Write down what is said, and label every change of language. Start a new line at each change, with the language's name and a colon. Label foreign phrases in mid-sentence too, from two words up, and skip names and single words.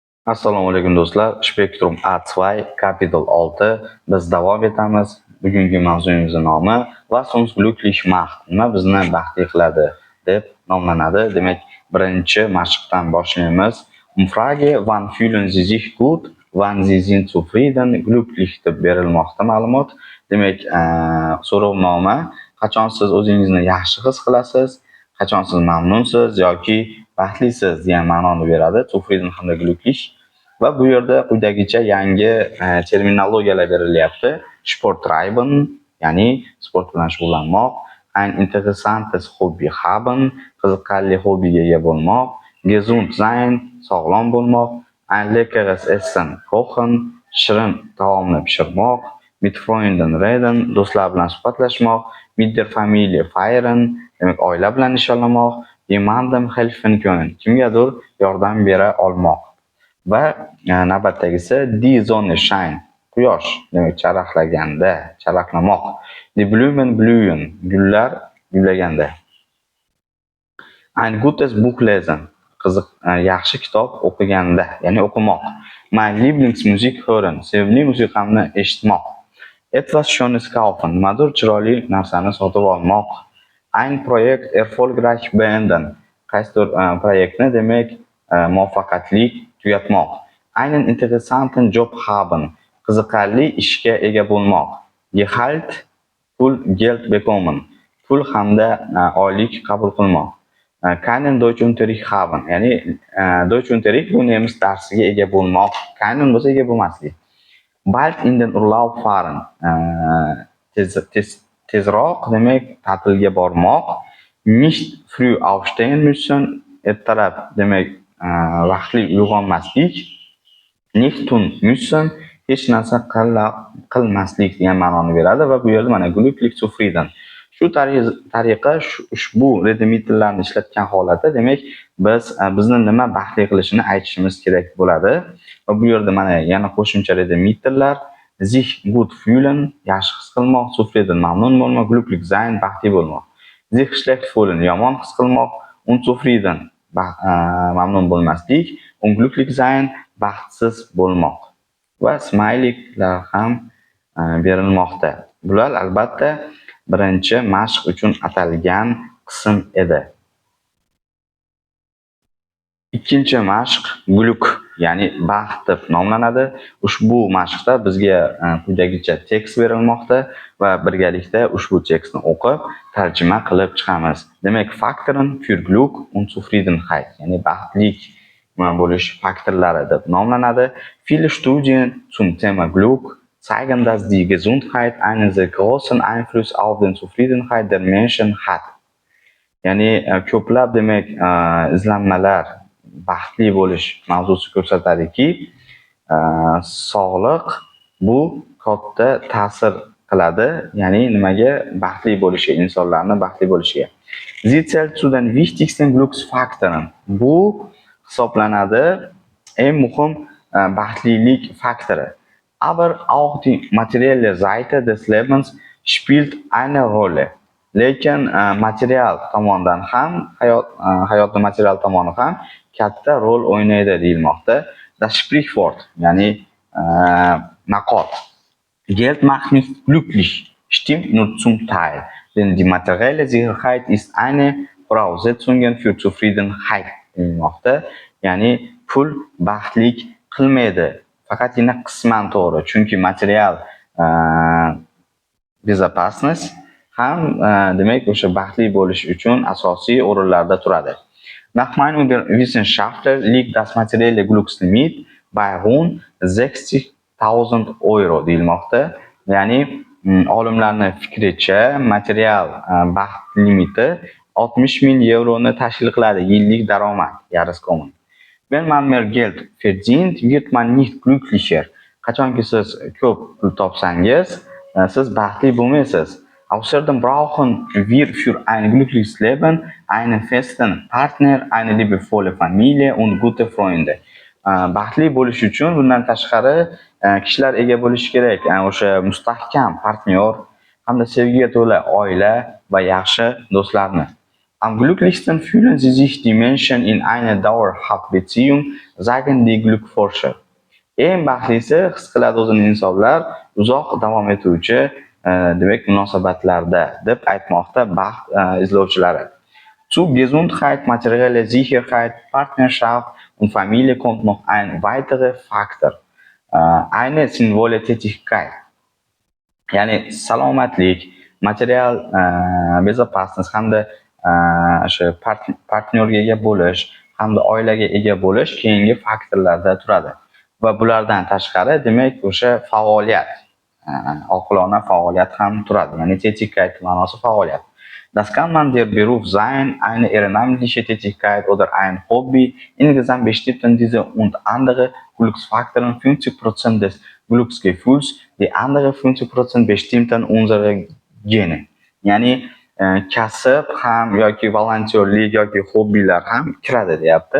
Uzbek: Assalomu alaykum do'stlar. Spektrum A2 Capital 6 biz davom etamiz. Bugungi mavzuyimizning nomi
German: Was uns glücklich macht.
Uzbek: Nima bizni baxtli qiladi deb nomlanadi. Demak, birinchi mashqdan boshlaymiz.
German: Umfrage wann fühlen Sie sich gut? Wann Sie sind zufrieden?
Uzbek: Glücklich deb berilmoqda ma'lumot. Demak, so'rovnoma qachon siz o'zingizni yaxshi his qilasiz, qachon siz mamnunsiz yoki baxtlisiz degan ma'noni beradi. Zufrieden hamda glücklich. Va bu yerda quyidagicha yangi terminologiyalar berilyapti. Sporttreiben, ya'ni sport bilan shug'ullanmoq,
German: ein interessantes Hobby haben,
Uzbek: qiziqarli hobbiga ega bo'lmoq,
German: gesund sein,
Uzbek: sog'lom bo'lmoq,
German: ein leckeres Essen kochen,
Uzbek: shirin taomni pishirmoq,
German: mit Freunden reden,
Uzbek: do'stlar bilan suhbatlashmoq,
German: mit der Familie feiern,
Uzbek: demak oila bilan nishonlamoq,
German: jemandem helfen können,
Uzbek: kimgadir yordam bera olmoq. Va navbatdagisi
German: die Sonne scheint,
Uzbek: quyosh, demak charaqlaganda, charaqlamoq.
German: Die Blumen blühen,
Uzbek: gullar gullaganda.
German: Ein gutes Buch lesen,
Uzbek: qiziq yaxshi kitob o'qiganda, ya'ni o'qimoq.
German: Mein Lieblingsmusik hören,
Uzbek: sevimli musiqamni eshitmoq.
German: Etwas Schönes kaufen,
Uzbek: nimadir chiroyli narsani sotib olmoq.
German: Ein Projekt erfolgreich beenden,
Uzbek: qaysidir proyektni demak muvaffaqiyatli tugatmoq.
German: Einen interessanten Job haben,
Uzbek: qiziqarli ishga ega bo'lmoq. Gehalt, pul,
German: Geld bekommen,
Uzbek: pul hamda oylik qabul qilmoq.
German: Keinen Deutschunterricht haben,
Uzbek: ya'ni Deutschunterricht bu nemis darsiga ega bo'lmoq. Keinen bo'lsa ega bo'lmaslik.
German: Bald in den Urlaub fahren,
Uzbek: tezroq demak ta'tilga bormoq.
German: Nicht früh aufstehen müssen,
Uzbek: ertalab demak vaqtli uyg'onmaslik.
German: Nicht tun müssen,
Uzbek: hech narsa qilmaslik degan ma'noni beradi va bu yerda mana
German: glücklich zufrieden.
Uzbek: Shu tariqa ushbu redimitorlarni ishlatgan holatda demak biz bizni nima baxtli qilishini aytishimiz kerak bo'ladi. Va bu yerda mana yana qo'shimcha redimitorlar
German: sich gut fühlen,
Uzbek: yaxshi his qilmoq, zufrieden mamnun bo'lmoq,
German: glücklich sein
Uzbek: baxtli bo'lmoq.
German: Sich schlecht fühlen,
Uzbek: yomon his qilmoq, unzufrieden mamnun bo'lmaslik,
German: unglücklich sein
Uzbek: baxtsiz bo'lmoq. Va smayliklar ham berilmoqda. Bular albatta birinchi mashq uchun atalgan qism edi. Ikkinchi mashq glück, ya'ni baxt deb nomlanadi. Ushbu mashqda bizga quyidagicha tekst berilmoqda va birgalikda ushbu tekstni o'qib tarjima qilib chiqamiz. Demak,
German: Faktoren für Glück und Zufriedenheit,
Uzbek: ya'ni baxtlik bo'lish faktorlari deb nomlanadi.
German: Viele Studien zum Thema Glück zeigen, dass die Gesundheit einen sehr großen Einfluss auf die Zufriedenheit der Menschen hat.
Uzbek: Ya'ni ko'plab demak izlanmalar baxtli bo'lish mavzusi ko'rsatadiki, sog'liq bu katta ta'sir qiladi, ya'ni nimaga? Baxtli bo'lishiga, insonlarning baxtli bo'lishiga.
German: Sie zählt zu den wichtigsten Glücksfaktoren.
Uzbek: Bu hisoblanadi eng muhim baxtlilik faktori.
German: Aber auch die materielle Seite des Lebens spielt eine Rolle.
Uzbek: Lekin material tomondan ham, hayotning material tomoni ham katta rol o'ynaydi deyilmoqda.
German: Das Sprichwort,
Uzbek: ya'ni maqol.
German: Geld macht nicht glücklich, stimmt nur zum Teil, denn die materielle Sicherheit ist eine Voraussetzung für Zufriedenheit deyilmoqda.
Uzbek: Ya'ni pul baxtlik qilmaydi, faqatgina qisman to'g'ri, chunki material bezopasnost ham demak o'sha baxtli bo'lish uchun asosiy o'rinlarda turadi.
German: Nach Meinung der Wissenschaftler liegt das materielle Glückslimit bei rund 60.000 Euro deyilmoqda.
Uzbek: Ya'ni olimlarning fikricha material baxt limiti 60.000 euroni tashkil qiladi, yillik daromad, Jahreskommen.
German: Wenn man mehr Geld verdient, wird man nicht glücklicher.
Uzbek: Qachonki siz ko'p pul topsangiz, siz baxtli bo'lmaysiz.
German: Außerdem brauchen wir für ein glückliches Leben einen festen Partner, eine liebevolle Familie und gute Freunde.
Uzbek: Baxtli bo'lish uchun bundan tashqari kishilar ega bo'lishi kerak. O'sha mustahkam partnyor hamda sevgiga to'la oila va yaxshi do'stlarni.
German: Am glücklichsten fühlen sie sich die Menschen in einer dauerhaften Beziehung, sagen die Glückforscher.
Uzbek: Eng baxtlisi his qiladi o'zini insonlar uzoq davom etuvchi demak munosabatlarda deb aytmoqda baxt izlovchilari.
German: Zu Gesundheit, materielle Sicherheit, Partnerschaft und Familie kommt noch ein weiterer Faktor. Eine sinnvolle Tätigkeit.
Uzbek: Ya'ni salomatlik, material bezopasnost hamda o'sha partnyorga ega bo'lish hamda oilaga ega bo'lish keyingi faktorlarda turadi. Va bulardan tashqari demak o'sha faoliyat, oqilona faoliyat ham turadi. Ya'ni Tätigkeit ma'nosi faoliyat.
German: Das kann man der Beruf sein, eine ehrenamtliche Tätigkeit oder ein Hobby. Insgesamt bestimmen diese und andere Glücksfaktoren 50% des Glücksgefühls, die anderen 50% bestimmen unsere Gene.
Uzbek: Ya'ni kasb ham yoki volontyorlik yoki hobbilar ham kiradi deyapti.